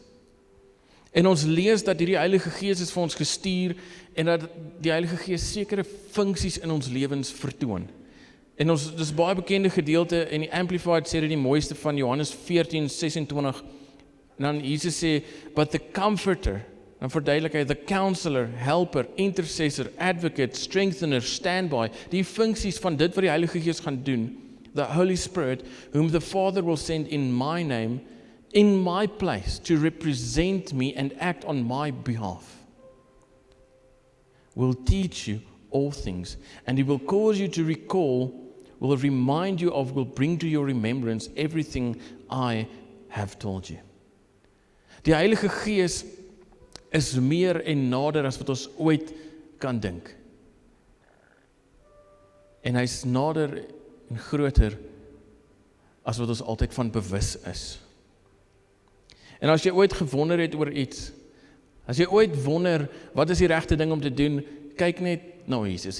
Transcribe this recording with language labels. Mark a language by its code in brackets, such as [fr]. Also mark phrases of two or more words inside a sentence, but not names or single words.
[af] En ons lees dat hierdie Heilige Gees is vir ons gestuur, en dat die Heilige Gees sekere funksies in ons lewens vertoon. En ons, dis baie bekende gedeelte, en die Amplified sê dit die mooiste van Johannes 14:26, en dan Jesus sê, [en] but the Comforter, [af] dan verduidelik hy, [en] the Counselor, Helper, Intercessor, Advocate, Strengthener, Standby, [af] die funksies van dit wat die Heilige Gees gaan doen, [en] the Holy Spirit, whom the Father will send in my name, in my place, to represent me and act on my behalf, will teach you all things, and He will cause you to recall, will remind you of, will bring to your remembrance everything I have told you. [af] Die Heilige Gees is meer en nader as wat ons ooit kan dink. En hy's nader en groter as wat ons altyd van bewus is. En as jy ooit gewonder het oor iets, as jy ooit wonder, wat is die regte ding om te doen, kyk net na Jesus.